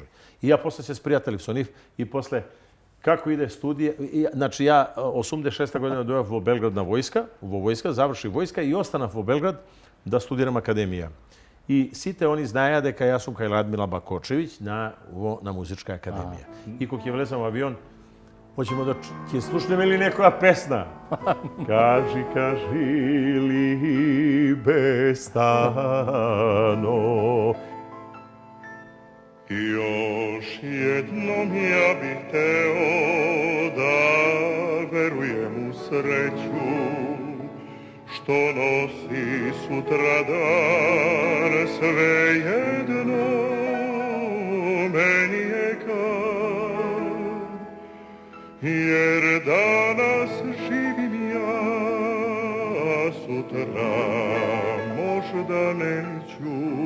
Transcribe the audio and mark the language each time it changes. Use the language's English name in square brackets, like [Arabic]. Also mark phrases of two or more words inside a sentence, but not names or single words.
[Macedonian] И ја после се спријателив со нив и после како иде студија, значи ја 86 година дојав во Белград на војска, заврши војска и останав во Белград да студирам академија. И сите они знаеа дека јас сум кај Радмила Бакочевиќ на музичка академија. И кога ќе влезам во авион, [Serbian] hoćemo da [Macedonian] ќе слушнеме ли некоја песна? Кажи, либе стано. [Serbian] Još jednom ja bih teo da verujem u sreću što nosi sutradan, svejedno meni je kad, jer danas živim ja, sutra možda neću.